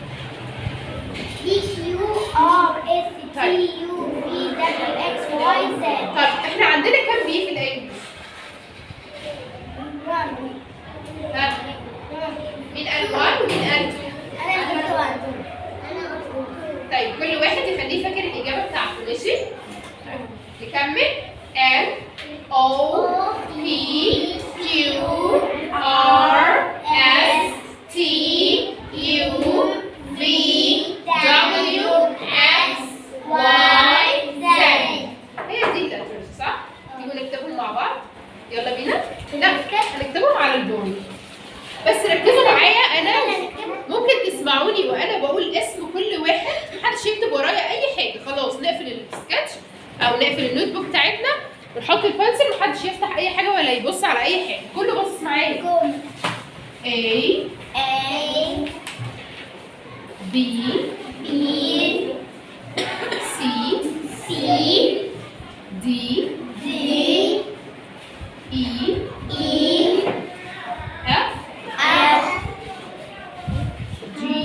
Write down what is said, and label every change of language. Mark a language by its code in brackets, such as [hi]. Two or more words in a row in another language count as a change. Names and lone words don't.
[ar] طيب احنا عندنا كام بي في الانجليش؟ ها؟ مين قال 1 ومين قال 2؟ طيب كل واحد يخليه فاكر الإجابة بتاعته، ماشي؟ طيب نكمل. [en] N O P Q R S T U V W X Y Z. [ar] هي دي اللترز صح؟ تيجوا نكتبهم مع بعض؟ يلا بينا؟ لا هنكتبهم على البورد. بس ركزوا معايا، انا ممكن تسمعوني وانا بقول اسم كل واحد، محدش يكتب ورايا اي حاجه. خلاص نقفل السكتش او نقفل النوت بوك بتاعتنا ونحط البنسل، محدش يفتح اي حاجه ولا يبص على اي حاجه، كله باصص معايا. [en] A B C D E F G